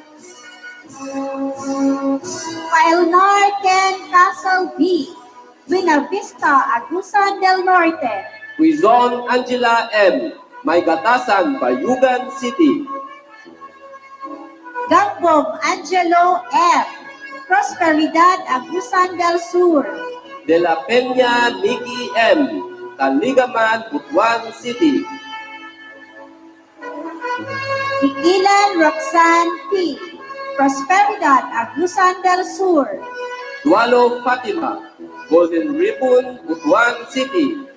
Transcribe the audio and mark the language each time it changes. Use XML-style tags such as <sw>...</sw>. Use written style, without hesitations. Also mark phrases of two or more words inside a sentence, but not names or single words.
<en>Pailnar Ken Castle B. Buena Vista, Agusan del Norte. Quizon Angela M. Maygatasan, Bayugan City. Gambong Angelo F. Prosperidad, Agusan del Sur. De la Peña Nikki M. Taligaman, Butuan City. Ikilan Roxanne P. Prosperidad, Agusan del Sur. Dualo Fatima, Golden Ribbon, Butuan City.</en>